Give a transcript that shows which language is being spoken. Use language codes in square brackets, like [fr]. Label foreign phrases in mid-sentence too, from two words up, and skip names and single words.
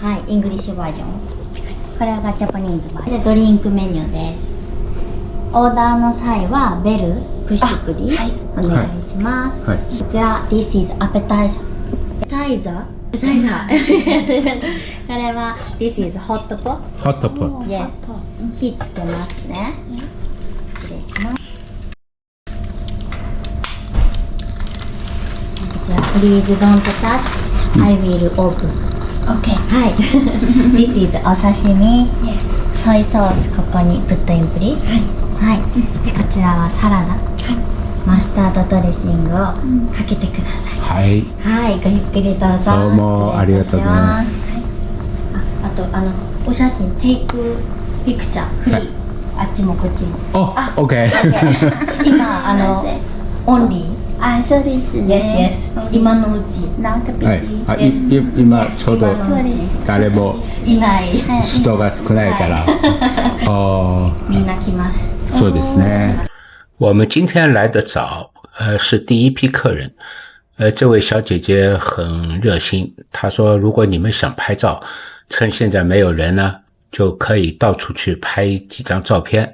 [ja] はい、 [en] English version. [ja] これが [en] Japanese version [ja] で [en] drink menu [ja] です。オーダーの際は [en] bell push please, [ja] お願いします。 [en] こちら This is appetizer。タイザー。これは This is hot pot。 [ja] ホットポット。 Yes。火つけますね。失礼します。 [en] こちら Please don't touch。I will open。OK。はい。This is お刺身。 soy sauce ここに put in please. [ja] はい。でこちらはサラダ。マスタードドレッシングをかけてください。はい。はい、ごゆっくりどうぞ。どうもありがとうございます。あとお写真 [en] take picture free, [ja] あっちもこっちも。オッケー。今オンリー。あ、そうですね。今のうち。なんかはい。今ちょうど誰もいない。人が少ないから。みんな来ます。そうですね。 [zh] 我们今天来的早，是第一批客人。这位小姐姐很热心，她说如果你们想拍照，趁现在没有人呢，就可以到处去拍几张照片。